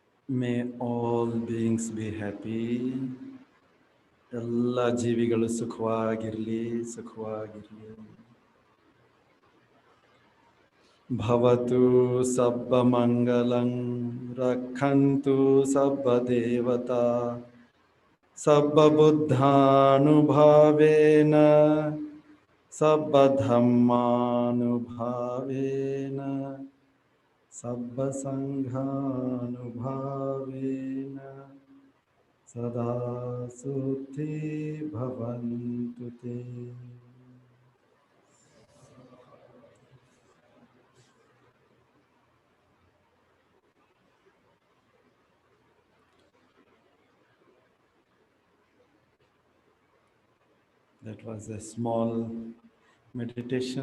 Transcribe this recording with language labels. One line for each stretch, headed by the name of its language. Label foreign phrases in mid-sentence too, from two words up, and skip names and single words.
English: May all beings be happy.
Kannada: ಎಲ್ಲ ಜೀವಿಗಳು ಸುಖವಾಗಿರಲಿ, ಸುಖವಾಗಿರಲಿ.
Pali: ಭವತು ಸಬ್ಬ ಮಂಗಲಂ ರಕ್ಷಂತು ಸಬ್ಬ ದೇವತಾ ಸಬ್ಬ ಬುದ್ಧಾನುಭಾವೇನ ಸಬ್ಬ ಧಮ್ಮಾನುಭಾವೇನ ಸಬ್ಬ ಸಂಘಾನುಭಾವೇನ ಸದಾ ಸುಖಿ ಭವಂತು ತೇ.
English: That was a small meditation.